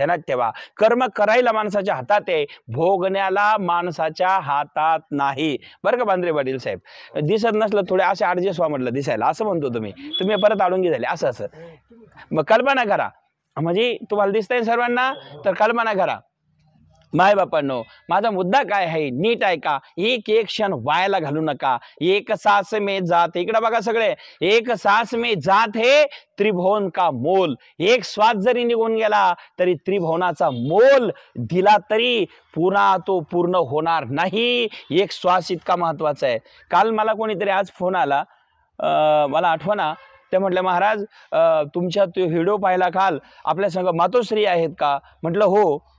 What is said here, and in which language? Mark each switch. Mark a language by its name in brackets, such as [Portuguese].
[Marathi] ध्यानात ठेवा, कर्म करायला माणसाच्या हातात आहे, भोगण्याला माणसाच्या हातात नाही. बरं का बांद्रे पाटील साहेब? दिसत नसलं थोडे असे ऍडजस्ट व्हा म्हटलं दिसायला, असं म्हणतो तुम्ही परत आडून झाले असं असं. मग कल्पना करा, म्हणजे तुम्हाला दिसतंय सर्वांना, तर कल्पना करा. माय बापांनो, माझा मुद्दा काय आहे नीट ऐका. एक एक क्षण वायाला घालू नका. [Hindi] एक सांस में जात, [Marathi] इकडे बघा सगळे, [Hindi] एक सांस में जात हे त्रिभुवन का मोल. [Marathi] एक श्वास जरी निघून गेला तरी त्रिभुवनाचा मोल दिला तरी पुन्हा तो पूर्ण होणार नाही. एक श्वास इतका महत्वाचा आहे. काल मला कोणीतरी आज फोन आला, मला आठवना, ते म्हटले महाराज तुमच्या तो व्हिडिओ पाहिला काल, आपल्या संग मातोश्री आहेत का? म्हटलं हो.